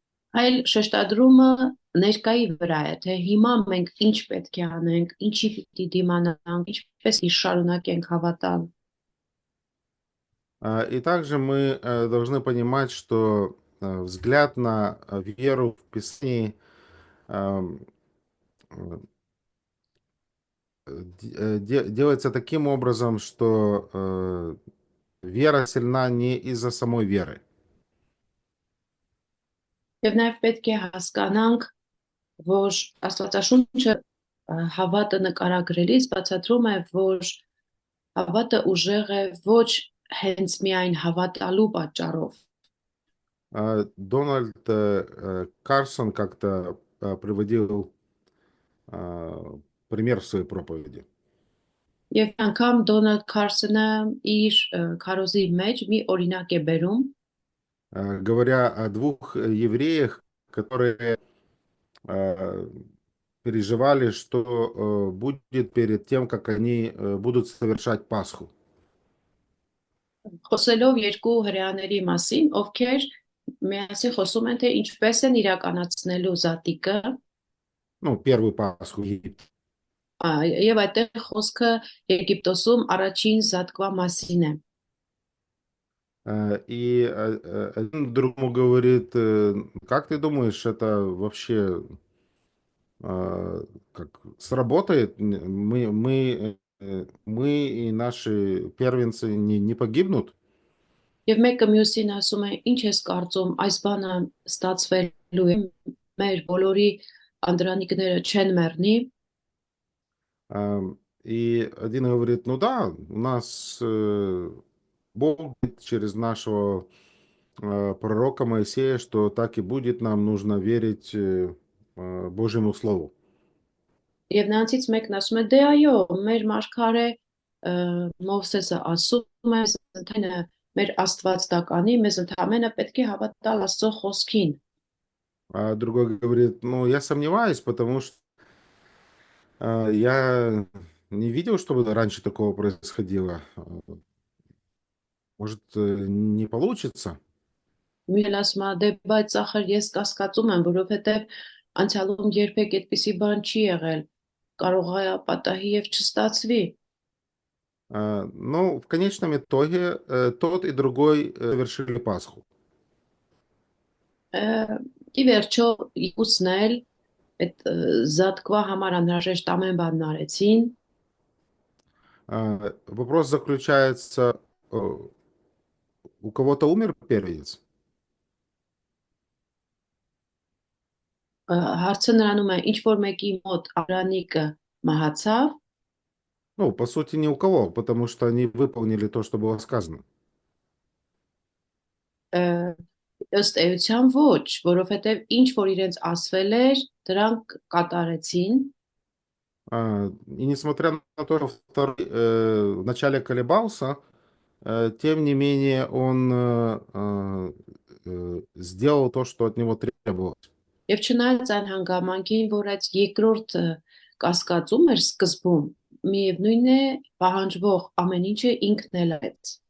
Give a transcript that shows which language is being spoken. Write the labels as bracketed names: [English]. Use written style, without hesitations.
[Armenian] Այլ շեշտադրումը ներկայի վրա է, թե հիմա մենք ինչ պետք է անենք, ինչի պիտի դիմանանք, ինչպես շարունակենք հավատալ։ [Russian] И также мы должны понимать, что взгляд на веру в Писании делается таким образом, что вера сильна не из-за самой веры. [Armenian] Եվ նաև պետք է հասկանանք, որ Աստվածաշունչը հավատը նկարագրելիս բացատրում է, որ հավատը ուժեղ է ոչ հենց միայն հավատալու պատճառով, [Russian] Дональд Карсон как-то приводил пример в своей проповеди. [Armenian] Եվ անգամ Դոնալդ Քարսոնը իր քարոզի մեջ մի օրինակ է բերում, [Russian] говоря о двух евреях, которые э, переживали, что будет перед тем, как они будут совершать Пасху. [Armenian] խոսելով երկու հրեաների մասին, ովքեր միասին խոսում են, թե ինչպես են իրականացնելու զատիկը, [Russian] Ну, первую Пасху в Египте. [Armenian] եւ այդտեղ խոսքը Եգիպտոսում առաջին զատկվա մասին է։ [Russian] И один другому говорит, как ты думаешь, это вообще как сработает? Мы и наши первенцы не погибнут? [Armenian] Եվ մեկը մյուսին ասում է, ինչ ես կարծում, այս բանը ստացվելու է, մեր բոլորի անդրանիկները չեն մեռնի, [Russian] И один говорит, ну да, у нас Бог говорит через нашего пророка Моисея, что так и будет, нам нужно верить Божьему Слову. [Armenian] եւ նրանցից մեկն ասում է, դե այո, մեր մարգարե Մովսեսը ասում է, ընդհանրապես մեր Աստված դա կանի, մեզ ընդհանրապես պետք է հավատալ Աստծո խոսքին։ [Russian] А другой говорит, ну я сомневаюсь, потому что я не видел, чтобы раньше такого происходило. Может, не получится? [Armenian] Մյուսն ասում է, դե բայց ախր ես կասկածում եմ, որովհետեւ անցյալում երբեք այդպիսի բան չի եղել։ Կարող է պատահի եւ չստացվի։ [Russian] Но в конечном итоге тот и другой совершили Пасху. [Armenian] Ի վերջո ուսն էլ այդ զատկվա համար անհրաժեշտ ամեն բանն արեցին, [Russian] Вопрос заключается, у кого-то умер первенец? [Armenian] հարցը նրանում է ինչ որ մեկի մոտ Արանիկը մահացավ, [Russian] Ну, по сути, ни у кого, потому что они выполнили то, что было сказано. [Armenian] ըստ էության ոչ, որովհետև ինչ որ իրենց ասվել էր, դրանք կատարեցին, [Russian] И несмотря на то, что второй вначале колебался, тем не менее он сделал то, что от него требовалось. [Armenian] եւ չնայած այն հանգամանքին, որ այդ երկրորդը կասկածում էր սկզբում, միևնույն է պահանջվող ամեն ինչը ինքն էլ արեց։